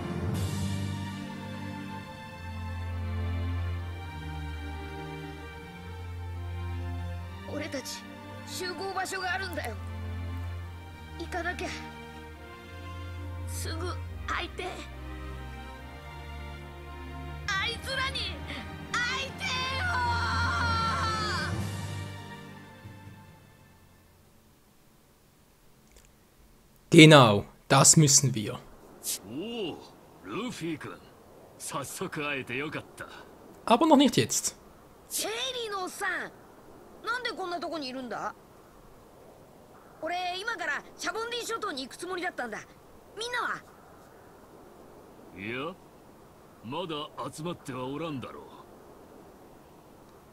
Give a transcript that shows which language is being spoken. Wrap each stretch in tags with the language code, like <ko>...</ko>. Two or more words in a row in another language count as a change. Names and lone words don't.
<ja>俺たち集合場所があるんだよ。行かなきゃ。すぐ会いてえ。あいつらに会いてえよ。</ja> <de>Genau, das müssen wir.</de> <ja>おお、ルフィ君、早速会えてよかった。</ja> <de>Aber noch nicht jetzt.</de> <ja>シェイリーのおっさん、なんでこんなとこにいるんだ？俺今からシャボンディ諸島に行くつもりだったんだ。みんなは？いや、まだ集まってはおらんだろう。</ja>